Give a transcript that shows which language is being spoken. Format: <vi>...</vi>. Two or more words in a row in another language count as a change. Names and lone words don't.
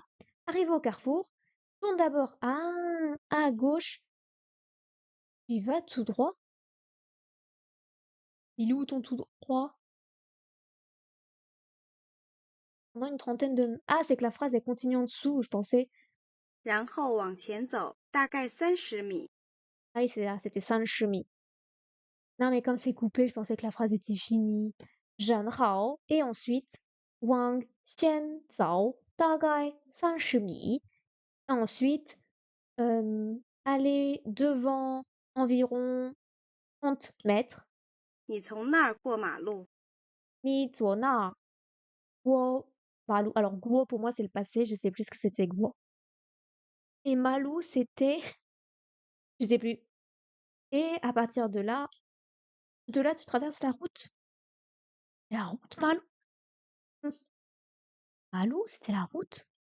<fr>Arrive au carrefour, tourne d'abord à gauche, tu vas tout droit. Il est où ton tout droit? Pendant une trentaine de... Ah, c'est que la phrase est continue en dessous, je pensais.</fr> <zh>然后往前走大概30米。</zh> <fr>Ah oui, c'est là, c'était 5 Non, mais comme c'est coupé, je pensais que la phrase était finie.</fr> <zh>然后,</zh> <fr>et ensuite,</fr> <zh>往前走大概30米.</zh> <fr>Ensuite, aller devant environ 30 mètres.</fr> <zh>你从那儿过马路。过马路.</zh> <fr>Alors, Guo, pour moi, c'est le passé, je sais plus ce que c'était Guo. Et Malou, c'était... Je sais plus. Et à partir de là, tu traverses la route. La route, Malou? Malou, c'était la route?</fr>